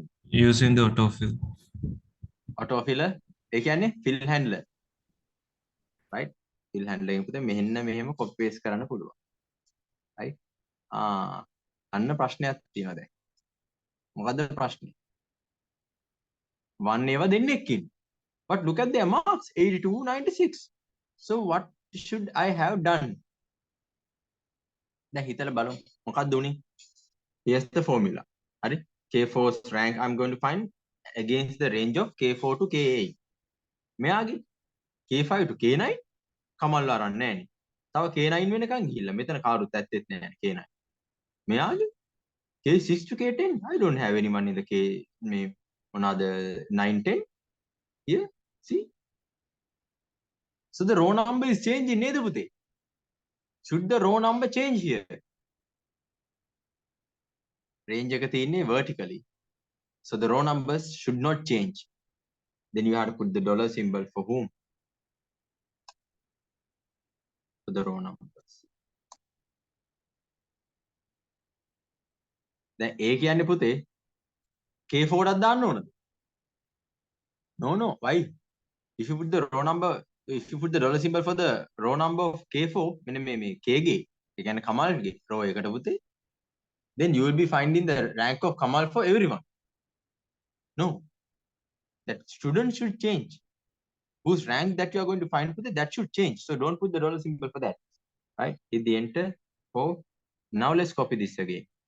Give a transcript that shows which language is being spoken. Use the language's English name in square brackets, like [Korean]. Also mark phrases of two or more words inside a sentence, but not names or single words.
[English] Using the autofill. Autofiller, [Sinhala] ඒ කියන්නේ [English] fill handler. Right? Fill handler [Sinhala] එක පුතේ මෙහෙන්න මෙහෙම [English] copy paste [Sinhala] කරන්න පුළුවන්. Right? අන්න ප්‍රශ්නයක් තියෙනවා දැන්. මොකද්ද ප්‍රශ්නේ? 1 ඒවා දෙන්නෙක් ඉන්න. [English] But look at their marks 82, 96. So what should I have done? [Sinhala] දැන් හිතලා බලමු. මොකක්ද උනේ? [English] Here's the formula. හරි? K4's rank I'm going to find against the range of K4 to K8. [Sinhala] මෙයාගේ [English] K5 to K9 [Sinhala] කමල් අරන් නැහැනේ. තව K9 වෙනකන් ගිහිල්ලා. මෙතන කාරුත් ඇත්තෙත් නැහැ K9. [English] මෙයාගේ K6 to K10 I don't have anyone in the K [Sinhala] මේ මොනවාද [English] 9 10 here. See? So the row number is changing [Sinhala] නේද පුතේ? [English] Should the row number change here? [Sinhala] Range එක තියෙන්නේ vertically. [English] So the row numbers should not change. Then you have to put the dollar symbol for whom? For the row numbers. [Sinhala] දැන් A කියන්නේ පුතේ K4 එකක් දාන්න ඕනද? [English] No, why? if you put the row number, if you put the dollar symbol for the row number of K4, [Sinhala] මේ K ගේ, ඒ කියන්නේ කමල්ගේ row එකට පුතේ, [English] then you will be finding the rank of Kamal for everyone. No, that student should change. Whose rank that you are going to find for that should change. So don't put the dollar symbol for that. Right? Hit the enter. Oh, now let's copy this again.